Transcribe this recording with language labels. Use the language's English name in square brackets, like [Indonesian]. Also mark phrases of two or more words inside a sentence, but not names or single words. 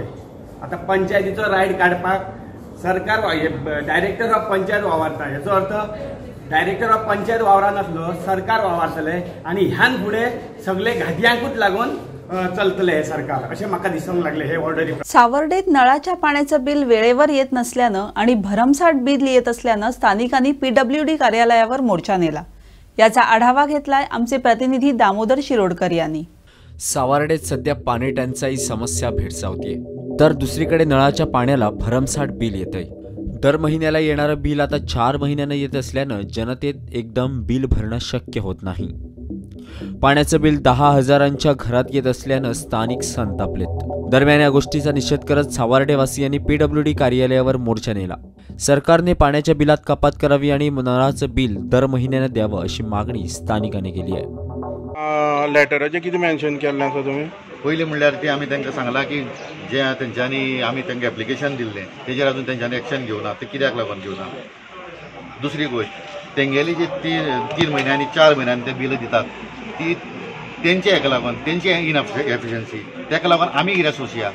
[Konkani] आतां पंचायतीचो रायट काडपाक सरकार [English] Director of Panchayat [Konkani] वावरता, हेचो अर्थ [English] Director of Panchayat [Konkani] वावरनासलो, सरकार वावरतले आणि ह्यान फुडें सगळे घाटयांकूच लागून चलतले हे सरकार, अशें म्हाका दिसूंक लागले हे ऑर्डरी. [Marathi] सावर्डेत नळाच्या पाण्याचं बिल वेळेवर येत नसल्यानं आणि भरमसाठ बिल येत असल्यानं स्थानिकांनी PWD कार्यालयावर मोर्चा नेला. याचा आढावा घेतलाय आमचे प्रतिनिधी दामोदर शिरोडकर यांनी. सावर्डेत सध्या पाणी टंचाई समस्या भेडसावतीये, तर दुसरीकडे नळाच्या पाण्याला भरमसाठ बिल येतंय. दर महिन्याला येणारं बिल आता 4 महिन्यांना येत असल्यानं जनतेत एकदम बिल भरणं शक्य होत नाही. पाण्याचं बिल 10,000च्या घरात येत असल्यानं स्थानिक संतापलेत. दरम्यान या गोष्टीचा निषेध करत सावर्डेवासियांनी PWD कार्यालयावर मोर्चा नेला. सरकारने पाण्याच्या बिलात कपात करावी आणि नळाचं बिल दर महिन्यानं द्यावं अशी मागणी स्थानिकांनी केली आहे. [Konkani] लेटराचें कितें मेन्शन केल्लें आसा तुमी? पयलीं म्हणल्यार ती आमी तांकां सांगलां की जे तेंच्यांनी आमी तांकां एप्लिकेशन दिल्लें तेजेर अजून तेंच्यांनी एक्शन घेवना. ते कित्याक लागून घेवना? दुसरी गोश्ट, तेंगेली जी 3 म्हयन्यांनी 4 म्हयन्यांनी ते बिलां दितात ती तेंचे हेका लागून, तेंची इनएफिशियन्सी, तेका लागून आमी कित्याक सोंसया?